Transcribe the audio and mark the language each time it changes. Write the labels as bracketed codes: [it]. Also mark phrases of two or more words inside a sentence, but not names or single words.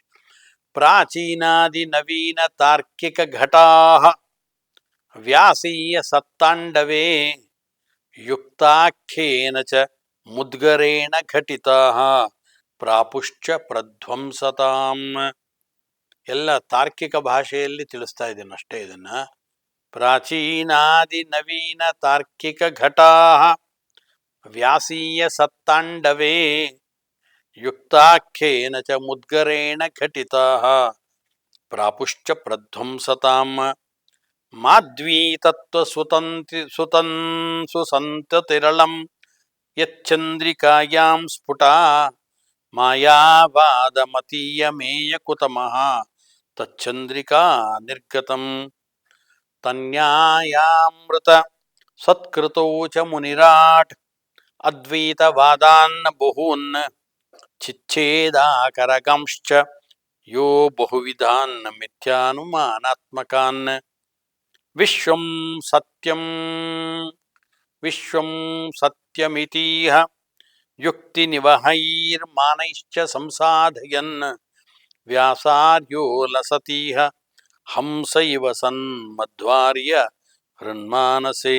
[sa] ಪ್ರಾಚೀನಾದಿ ನವೀನ ತಾರ್ಕಿಕ ಘಟಾಃ ವ್ಯಾಸೀಯ ಸತ್ತಾಂಡವೇ ಯುಕ್ತಾಖ್ಯೇನ ಚ ಮುದ್ಗರೇಣ ಘಟಿತಾಃ ಪ್ರಾಪುಶ್ಚ ಪ್ರಧ್ವಂಸತಾಂ. [kn] ಎಲ್ಲ ತಾರ್ಕಿಕ ಭಾಷೆಯಲ್ಲಿ ತಿಳಿಸ್ತಾ ಇದ್ದೀನಿ ಅಷ್ಟೇ. [sa] ಇದನ್ನ ಪ್ರಾಚೀನಾದಿ ನವೀನ ತಾರ್ಕಿಕ ಘಟಾಃ ವ್ಯಾಸೀಯ ಸತ್ತಾಂಡವೇ ಯುಕ್ತಾಖ್ಯೇನ ಚ ಮುದ್ಗರೇಣ ಘಟಿತಾಃ ಪ್ರಾಪುಶ್ಚ ಪ್ರಧ್ವಂಸತಾಂ. ಮಾಧ್ವೀ ತತ್ವ ಸುಸಂತತಿರಳಂ ಯಚ್ಚಂದ್ರಿಕಾಯಾಂ ಸ್ಫುಟಾ ಮಾಯಾವಾದಮತೀಯಮೇಯ ಕುತಮಃ ತಚ್ಚಂದ್ರಿಕಾ ನಿರ್ಗತಂ. ತನ್ಯಾಯಾಮೃತ ಸತ್ಕೃತೌ ಚ ಮುನಿರಾಟ್ ಅದ್ವೈತವಾದಾನ್ ಬಹೂನ್ ಚಿಚ್ಛೇದಾಕರಗಂಶ್ಚ ಯೋ ಬಹುವಿಧಾನ್ ಮಿಥ್ಯಾನುಮಾನಾತ್ಮಕಾನ್. ವಿಶ್ವಂ ಸತ್ಯಮಿತೀಹ ಯುಕ್ತಿನಿವಹೈರ್ಮಾನೈಶ್ಚ ಸಂಸಾಧಯನ್ ವ್ಯಾಸಾರ್ಯೋ ಲಸತೀಹ ಹಂಸ ಇವ ಸನ್ಮಧ್ವಾರ್ಯ ಹೃನ್ಮಾನಸೇ.